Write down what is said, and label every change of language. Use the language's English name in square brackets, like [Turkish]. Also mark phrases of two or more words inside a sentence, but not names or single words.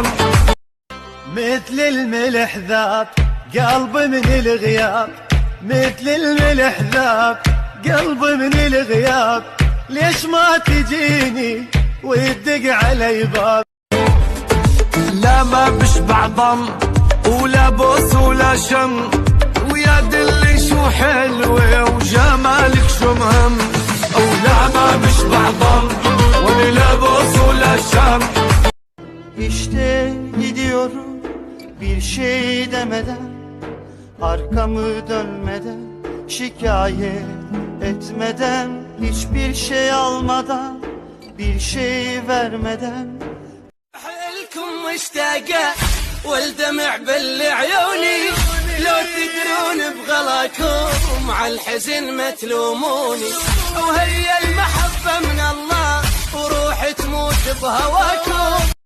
[Arabic] مثل الملح ذاب قلبي من الغياب، مثل الملح ذاب قلبي من الغياب، ليش ما تجيني ويدق علي باب. لا ما بشبع ضم ولا بوس ولا شم، ويا دلي شو حلوة وجمالك شو مهم، ولا ما bişbع ضم ولا لبس ولا şam. [Turkish] İşte gidiyorum bir şey demeden, arkamı dönmeden, şikayet etmeden, hiçbir şey almadan, bir şey vermeden. [Arabic] حيلكم مشتاقة والدمع بالعيوني، لو تدرون بغلاكم عالحزن ما تلوموني، وهي المحبة من الله وروح تموت بهواكم.